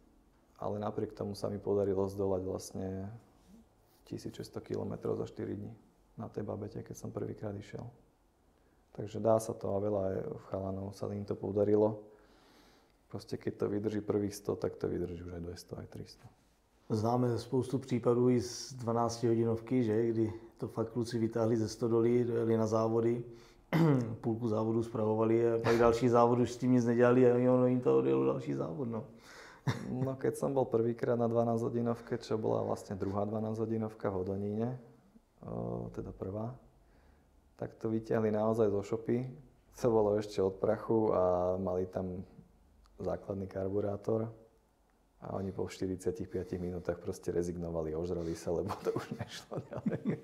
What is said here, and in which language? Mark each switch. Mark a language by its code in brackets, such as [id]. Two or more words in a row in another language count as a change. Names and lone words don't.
[sk] Ale napriek tomu sa mi podarilo zdolať vlastne 1600 km za 4 dní na tej babete, keď som prvýkrát išiel. Takže dá sa to a veľa aj chalanov sa im to podarilo. Proste keď to vydrží prvých 100, tak to vydrží už aj 200, aj 300. [cs] Známe spoustu případů i z 12-hodinovky, že? Kdy to fakt kluci vytáhli ze stodolí, dojeli na závody, půlku závodů spravovali a pak další závod už s tím nic nedělali a ono jim to odjelo další závod. [sk] No keď som bol prvýkrát na 12-hodinovke, čo bola vlastne druhá 12-hodinovka v Hodoníne, teda prvá, tak to vyťahli naozaj zo šopy. To bolo ešte od prachu a mali tam základný karburátor. A oni po 45 minútach proste rezignovali, ožrali sa, lebo to už nešlo ďalej.